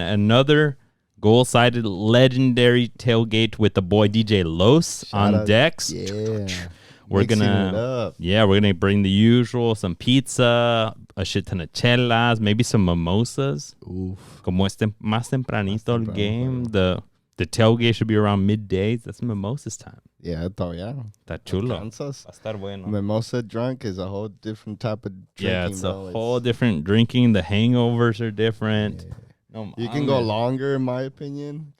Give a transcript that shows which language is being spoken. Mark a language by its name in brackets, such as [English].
[English] Another goal-sided legendary tailgate with the boy DJ Los on decks. Yeah. We're gonna bring the usual, some pizza, a shit ton of chelas, maybe some mimosas. Oof. [Spanish] Como más tempranito el game. [English] The tailgate should be around midday. That's mimosas time. [Spanish] Yeah, está chulo. Va a estar bueno. [English] Mimosa drunk is a whole different type of drinking. Yeah, it's a whole different drinking. The hangovers are different. Yeah. No, you can go longer, in my opinion.